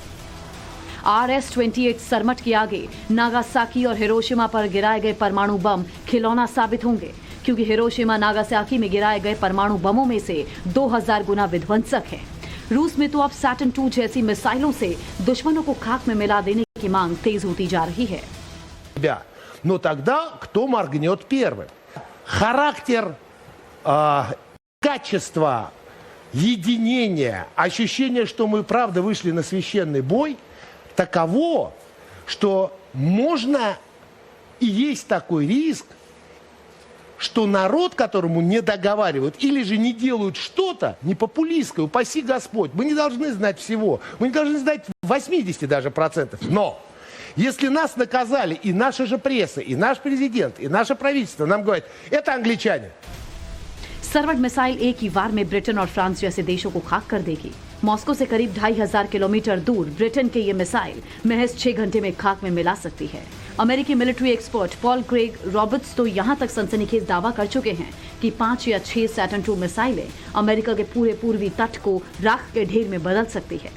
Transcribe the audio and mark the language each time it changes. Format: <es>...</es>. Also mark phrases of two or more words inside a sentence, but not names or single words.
<hi>RS-28 सरमट के आगे नागासाकी और हिरोशिमा पर गिराए गए परमाणु बम खिलौना साबित होंगे, क्योंकि हिरोशिमा नागासाकी में गिराए गए परमाणु बमों में से 2000 गुना विध्वंसक हैं। रूस में तो अब Saturn II जैसी मिसाइलों से दुश्मनों को खाक में मिला देने की मांग तेज होती जा रही है।</hi> <ru>Но тогда кто моргнет первым? Характер, качество, единение, ощущение, что мы правда вышли на священный бой, таково, что можно и есть такой риск, что народ, которому не договаривают или же не делают что-то не популистское, упаси Господь, мы не должны знать всего, мы не должны знать 80 даже %. Но если нас наказали и наша же пресса, и наш президент, и наше правительство нам говорят, это англичане.</ru> <hi>सरमट मिसाइल एक ही वार में ब्रिटेन और फ्रांस जैसे देशों को खाक कर देगी। मॉस्को से करीब 2500 किलोमीटर दूर ब्रिटेन के ये मिसाइल महज 6 घंटे में खाक में मिला सकती है। अमेरिकी मिलिट्री एक्सपर्ट पॉल क्रेग रॉबर्ट्स तो यहां तक सनसनीखेज दावा कर चुके हैं कि 5 या 6 Saturn II मिसाइलें अमेरिका के पूरे पूर्वी तट को राख के ढेर में बदल सकती है।</hi>